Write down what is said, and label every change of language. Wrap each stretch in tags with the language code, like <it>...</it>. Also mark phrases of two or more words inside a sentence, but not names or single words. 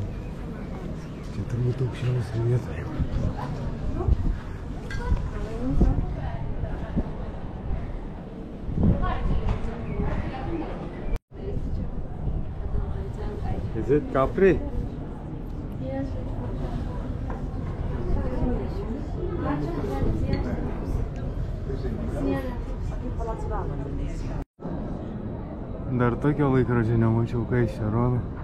<lt>Čia turbūt aukščiausia vieta.</lt> <en>Is it Capri? Yes.</en> <lt>Dar tokio laikrodžio nemačiau, kai čia rodo.</lt>